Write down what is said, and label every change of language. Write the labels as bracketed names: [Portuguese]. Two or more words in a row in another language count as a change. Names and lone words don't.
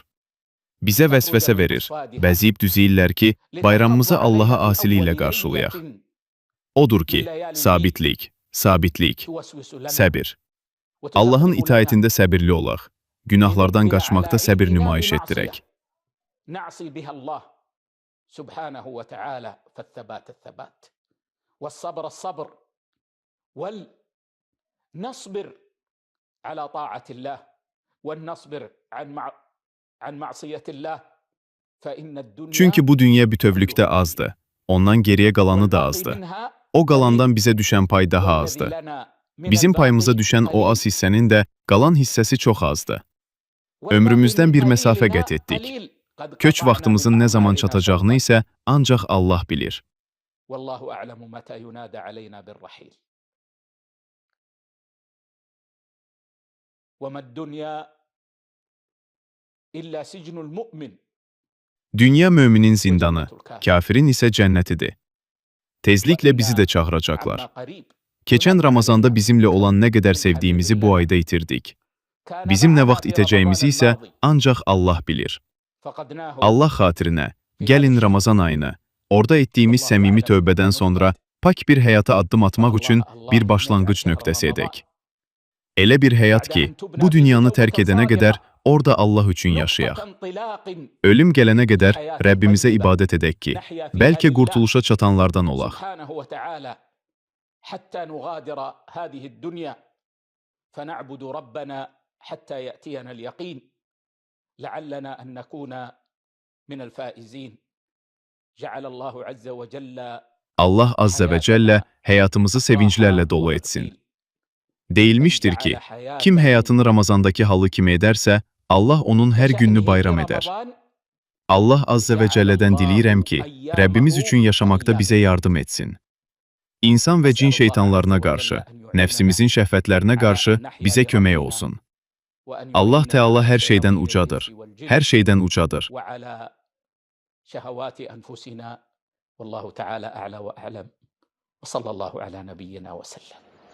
[Azerbaijani] Bizə vəsvəsə verir, bəziyib düzəyirlər ki, bayramımızı Allaha asili ilə qarşılayaq. Odur ki, sabitlik, səbir. Allahın itaətində səbirli olaq, günahlardan qaçmaqda səbir nümayiş etdirək. [Arabic] سبحانه وتعالى فالثبات الثبات والصبر الصبر والنصبر على طاعة الله والنصبر عن معصية الله فإن الدنيا. [Azerbaijani] Çünki bu dünya bütövlükdə azdır. Ondan geriyə qalanı da azdır. O qalandan bizə düşən pay daha azdır. Bizim payımıza düşən o az hissənin də qalan hissəsi çox azdır. Ömrümüzdən bir məsafə qət etdik. Köç vaxtımızın nə zaman çatacağını isə ancaq Allah bilir. [Arabic] والله أعلم متى ينادى علينا بالرحيل. وما الدنيا إلا سجن المؤمن. [Azerbaijani] Dünya möminin zindanı, kafirin isə cənnətidir. Tezliklə bizi də çağıracaqlar. Keçən Ramazanda bizimlə olan nə qədər sevdiyimizi bu ayda itirdik. Bizim nə vaxt itəcəyimizi isə ancaq Allah bilir. Allah xatirinə, gəlin Ramazan ayını, orada etdiyimiz səmimi tövbədən sonra pak bir həyata addım atmaq üçün bir başlanğıc nöqtəsi edək. Elə bir həyat ki, bu dünyanı tərk edənə qədər orada Allah üçün yaşayaq. Ölüm gələnə qədər Rəbbimizə ibadət edək ki, bəlkə qurtuluşa çatanlardan olaq. [Arabic] حتى نغادر هذه الدنيا فنعبد ربنا حتى يأتينا اليقين. لعلنا أن نكون من الفائزين جعل الله عز وجل. [Azerbaijani] Allah [Arabic] azza və cəllə [Azerbaijani] həyatımızı sevinclərlə dolu etsin. Deyilmişdir ki, kim həyatını Ramazandakı halı kimi edərsə, Allah onun hər gününü bayram edər. Allah azza və cəllədən diləyirəm ki, Rəbbimiz üçün yaşamaqda bizə yardım etsin. İnsan və cin şeytanlarına qarşı, nəfsimizin şəhvətlərinə qarşı bizə kömək olsun. Allah Teala hər şeydən ucadır. Hər şeydən ucadır. [Arabic] والله تعالى أعلى وأعلم. صلى الله على نبينا وسلم.